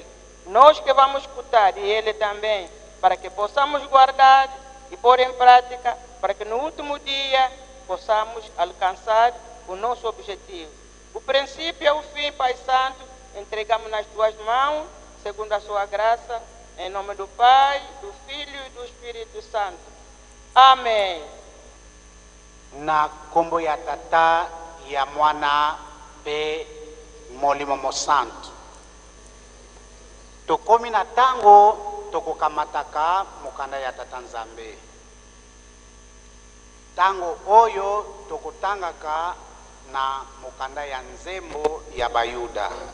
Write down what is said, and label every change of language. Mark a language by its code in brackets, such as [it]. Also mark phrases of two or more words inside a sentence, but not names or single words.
[pt] Nós que vamos escutar e ele também, para que possamos guardar e pôr em prática, para que no último dia possamos alcançar o nosso objetivo. O princípio e o fim, Pai Santo, entregamos nas tuas mãos, segundo a sua graça, em nome do Pai, do Filho e do Espírito Santo. Amém. [ln] Na kombo ya tata ya mwana pe molimo santo. Tokomi na tango tokokamataka mukanda ya tata Nzambe. Tango oyo tokotangaka na mukanda ya nzembo ya Bayuda.